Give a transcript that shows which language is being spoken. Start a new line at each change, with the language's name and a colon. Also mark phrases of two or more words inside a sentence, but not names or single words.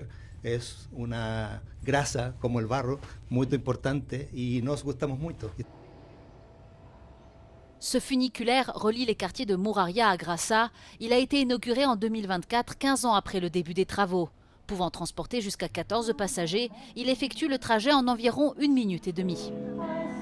Portuguese: É uma graça, como o barro, muito importante e nós gostamos muito.
French: Ce funiculaire relie les quartiers de Mouraria à Grassa. Il a été inauguré en 2024, 15 ans après le début des travaux. Pouvant transporter jusqu'à 14 passagers, il effectue le trajet en environ 1 minute et demie.